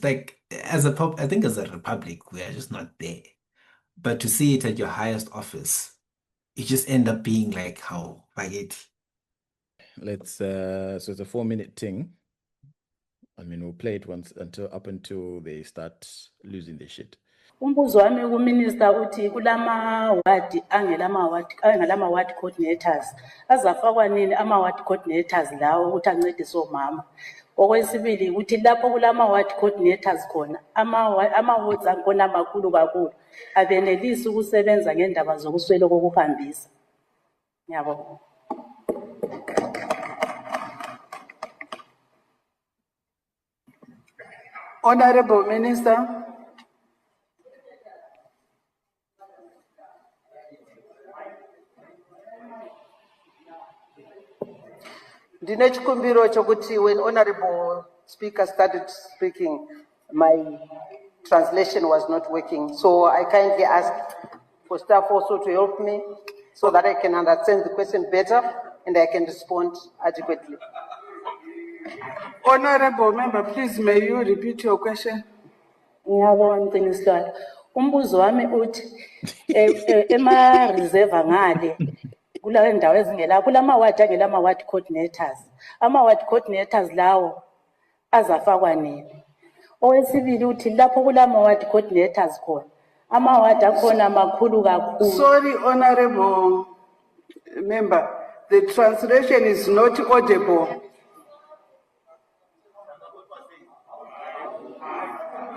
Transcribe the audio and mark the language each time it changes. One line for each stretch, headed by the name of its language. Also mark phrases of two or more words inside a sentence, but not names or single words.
English: Like, I think as a republic, we are just not there. But to see it at your highest office, you just end up being like, how, like it. Let's so it's a 4-minute thing. I mean, we'll play it once until they start losing their shit.
North Ndebele: Umbuzo wami kuminister uthi kulama ward angelama
English: ward coordinators
North Ndebele: azafakwa nini ama
English: ward coordinators
North Ndebele: lawo ukuthi ancedise omama. Okwesibili ukuthi lapho kulama
English: ward coordinators
North Ndebele: khona ama wards akhona amakhulu kakhulu abenelisi ukusebenza ngendaba zokuswela kokuhambisa. Ngiyabonga.
English: Honorable Minister.
Shona: Ndinechikumbiro chokuti
English: when Honorable Speaker started speaking, my translation was not working. So I kindly ask for staff also to help me so that I can understand the question better and I can respond adequately. Honorable Member, please may you repeat your question?
North Ndebele: Ngiyabonga Minister. Umbuzo wami uthi ema reserve ngale kula ndawo ezingela kulama ward angelama
English: ward coordinators.
North Ndebele: Ama
English: ward coordinators
North Ndebele: lawo azafakwa nini? Owesibili uthi lapho kulama
English: ward coordinators
North Ndebele: khona ama ward akhona makhulu kakhulu.
English: Sorry, Honorable Member, the translation is not audible.